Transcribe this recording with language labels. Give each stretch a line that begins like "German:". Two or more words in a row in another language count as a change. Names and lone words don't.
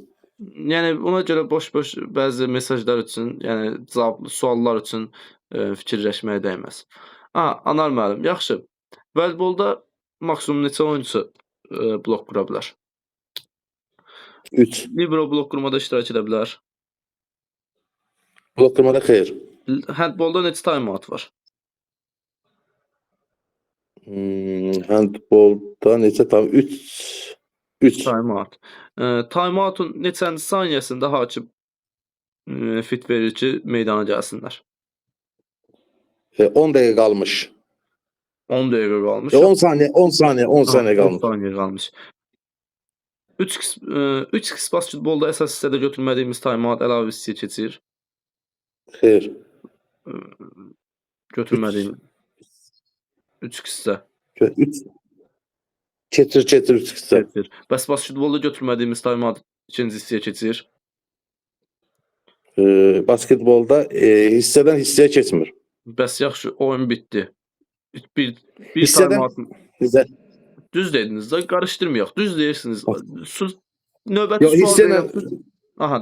Azerbaijani: Yəni ona görə boş-boş bəzi mesajlar üçün, yəni cavablı suallar üçün fikirləşməyə dəyməz. Anar müəllim, yaxşı. Volleybolda maksimum neçə oyunçu blok qura bilər? 3. Libero blok qurmada iştirak edə bilər? Blok qurmada xeyr. Handbolda neçə time-out var? Handbolda neçə time? 3 time-out. Time-outun neçənci saniyəsində hakim fit verir ki, meydana gəlsinlər? 10 dəqiqə qalmış. 10 dəqiqə qalmış. 10 saniyə qalmış. 10 saniyə qalmış. 3x basketbolda əsas hissədə götürmədiyimiz time-out əlavə hissəyə keçir. Xeyr. Götürmədiyim 3x-də. Keçir 3x-də. Bəs basketbolda götürmədiyimiz time-out ikinci hissəyə keçir. Basketbolda hissədən hissəyə keçmir. Bəs yaxşı, oyun bitdi. Bir hissədən düz dediniz də, qarışdırmayaq. Düz deyirsiniz. Növbəti sual